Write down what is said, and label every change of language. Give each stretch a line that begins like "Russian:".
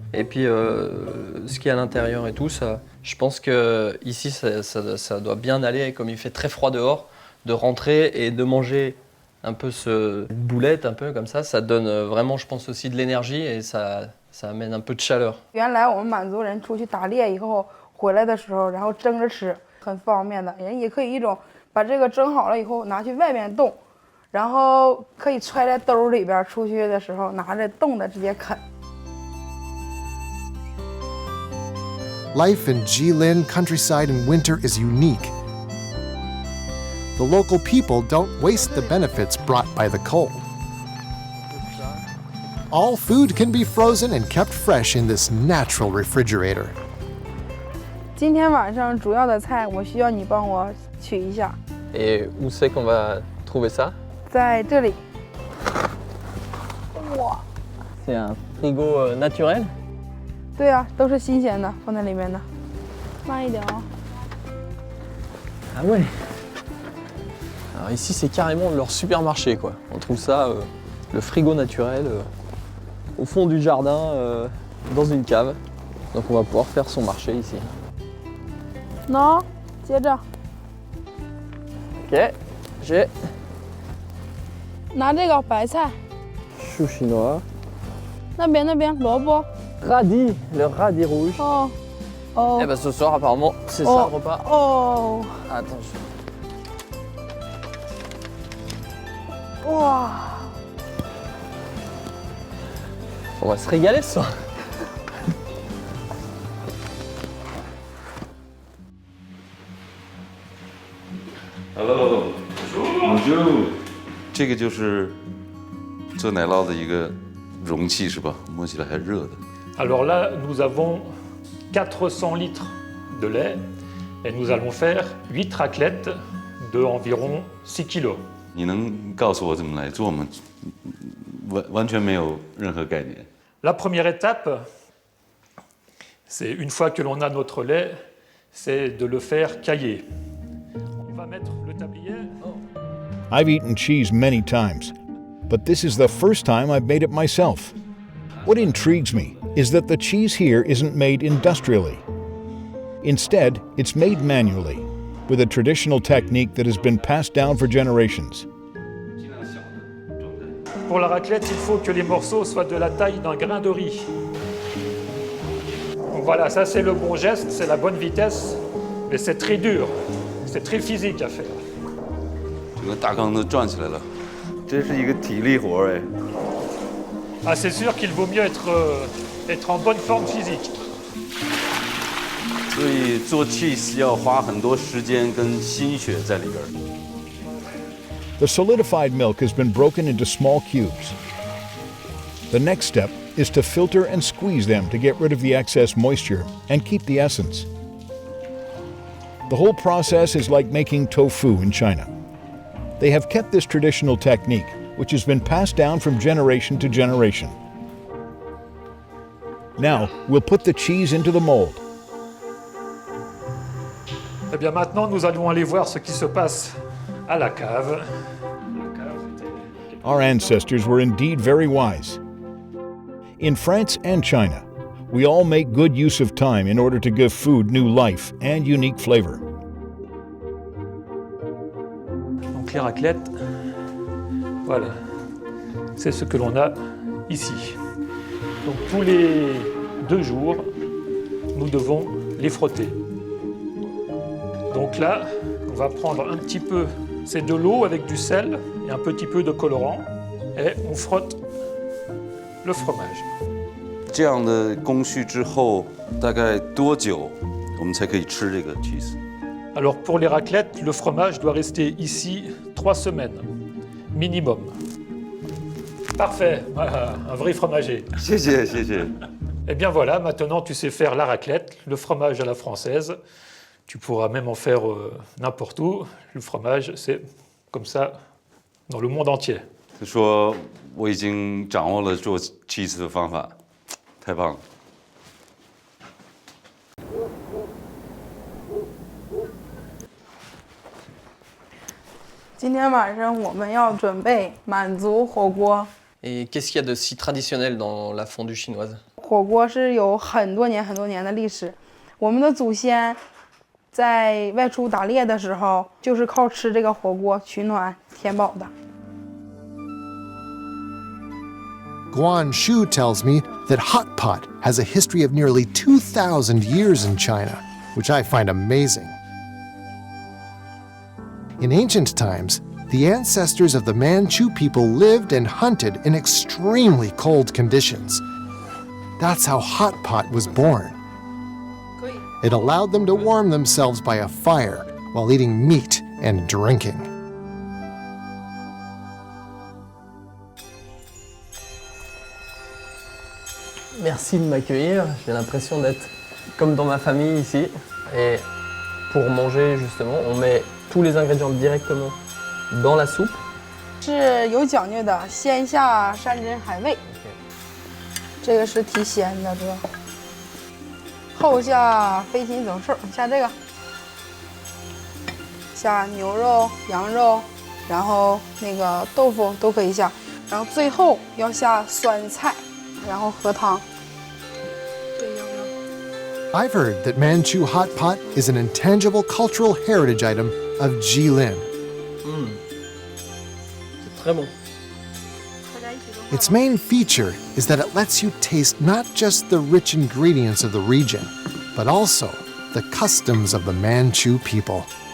French: Et puis ce qu'il y a à l'intérieur et tout, ça, je pense que ici ça doit bien aller, comme il fait très froid dehors, de rentrer et de manger un peu cette boulette, un peu comme ça donne vraiment, je pense, aussi de l'énergie et ça amène un peu de chaleur.
Chinese: 原来我们满族人出去打猎以后回来的时候，然后蒸着吃，很方便的。人也可以一种把这个蒸好了以后拿去外面冻，然后可以揣在兜里边，出去的时候拿着冻的直接啃。
English: life in Jilin countryside in winter is unique. The local people don't waste the benefits brought by the cold. All food can be frozen and kept fresh in this natural refrigerator.
Chinese: 今天晚上主要的菜，我需要你帮我取一下。
French: Et où c'est qu'on va trouver ça?
Chinese: 在这里。哇！
French: C'est un frigo naturel?
Chinese: 对啊，都是新鲜的，放在里面的。慢一点哦。
French: Ah ouais. Alors ici c'est carrément leur supermarché quoi. On trouve ça, le frigo naturel, au fond du jardin, dans une cave. Donc on va pouvoir faire son marché ici.
Chinese: 喏，接着。
French: Ok, j'ai
Chinese: 拿这个白菜，
French: chou chinois.
Chinese: 那边萝卜。
French: Radis, le radis rouge.
Chinese: 哦，哦。
French: Eh ben ce soir apparemment c'est ça le repas.
Chinese: 哦。
French: Attention.
Chinese: 哇！
French: On va se régaler ce soir.
English: Hello.
French: Bonjour.
Chinese: 这个就是做奶酪的一个容器是吧？摸起来还热的。
French: Alors là, nous avons 400 litres de lait et nous allons faire 8 raclettes de environ 6 kilos.
Chinese: 你能告诉我怎么来做吗？完全没有任何概念。
French: La première étape, c'est une fois que l'on a notre lait, c'est de le faire cailler. On va mettre le tablier.
English: I've eaten cheese many times, but this is the first time I've made it myself. What intrigues me is that the cheese here isn't made industrially. Instead, it's made manually, with a traditional technique that has been passed down for generations.
French: Pour la raclette, il faut que les morceaux soient de la taille d'un grain de riz. Donc voilà, ça c'est le bon geste, c'est la bonne vitesse, mais c'est très dur, c'est très physique à faire.
Chinese: 整个大缸都转起来了，这是一个体力活哎。
French: Ah, c'est sûr qu'il vaut mieux être en bonne forme physique.
Chinese: 所以做 cheese 要花很多时间跟心血在里边。
English: The solidified milk has been broken into small cubes. The next step is to filter and squeeze them to get rid of the excess moisture and keep the essence. The whole process is like making tofu in China. They have kept this traditional technique, which has been passed down from generation to generation. Now, we'll put the cheese into the mold.
French: Eh bien maintenant, nous allons aller voir ce qui se passe à la cave.
English: Our ancestors were indeed very wise. In France and China, we all make good use of time in order to give food new life and unique flavor.
French: Donc les raclettes, voilà, c'est ce que l'on a ici. Donc tous les 2 jours, nous devons les frotter. Donc là, on va prendre un petit peu, c'est de l'eau avec du sel et un petit peu de colorant, et on frotte le fromage.
Chinese: 这样的工序之后，大概多久我们才可以吃这个 cheese？
French: Alors pour les raclettes, le fromage doit rester ici 3 semaines, minimum. Parfait, voilà, un vrai fromager.
Chinese: 谢谢谢谢。
French: Eh bien voilà, maintenant tu sais faire la raclette, le fromage à la française. Tu pourras même en faire n'importe où. Le fromage, c'est comme ça dans le monde entier.
Chinese: 他说我已经掌握了做 cheese 的方法，太棒了。今天晚上我们要准备满族火锅。
French: Et qu'est-ce qu'il y a de si traditionnel dans la fondue chinoise?
Chinese: 火锅是有很多年的历史，我们的祖先在外出打猎的时候，就是靠吃这个火锅取暖填饱的。
English: Guan Shu tells me that hot pot has a history of nearly 2,000 years in China, which I find amazing. In ancient times, the ancestors of the Manchu people lived and hunted in extremely cold conditions. That's how hot pot was born. It allowed them to warm themselves by a fire while eating meat and drinking.
French: Merci de m'accueillir. J'ai l'impression d'être comme dans ma famille ici. Et pour manger, justement, on met tous les ingrédients directement dans la soupe.
Chinese: 是有讲究的，先下山珍海味，这个是提鲜的，这后下飞禽走兽，下这个，下牛肉、羊肉，然后那个豆腐都可以下，然后最后要下酸菜，然后喝汤。
English: I've heard that Manchu hot pot is an intangible cultural heritage item of Jilin.
French: C'est très bon.
English: Its main feature is that it lets you taste not just the rich ingredients of the region, but also the customs of the Manchu people.